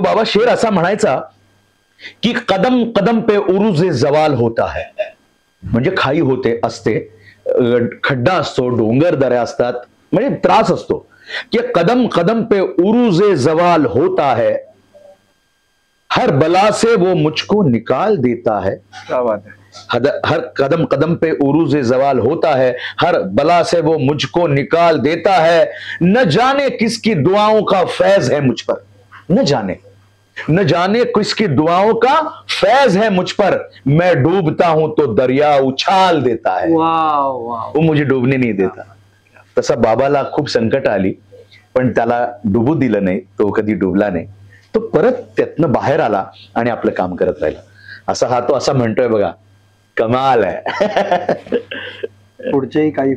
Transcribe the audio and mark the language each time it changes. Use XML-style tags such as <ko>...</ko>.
<mr>तो बाबा शेर असा म्हणायचा की</mr> <hi>कदम कदम पे उरूज जवाल होता है,</hi> <mr>म्हणजे खाई होते असते, खड्डा असतो, डोंगर दऱ्या असतात, म्हणजे त्रास असतो, की</mr> <hi>कदम कदम पे उरूज जवाल होता है, हर बला से वो मुझको निकाल देता है. क्या बात है. हर कदम कदम पे उरूज जवाल होता है, हर बला से वो मुझको निकाल देता है, न जाने किसकी दुआओं का फैज है मुझ पर, न जाने किसकी दुआओं का फैज है मुझ पर, मैं डूबता हूं तो दरिया उछाल देता है. वो मुझे डूबने नहीं देता.</hi> <mr>तसा बाबाला खूप संकट आली, पण त्याला डुबू दिलं नाही, तो कधी डुबला नाही. तो परत त्यातनं बाहेर आला आणि आपलं काम करत राहिला. असा हा तो असा म्हणतोय बघा, कमाल आहे. पुढचेही काही</mr>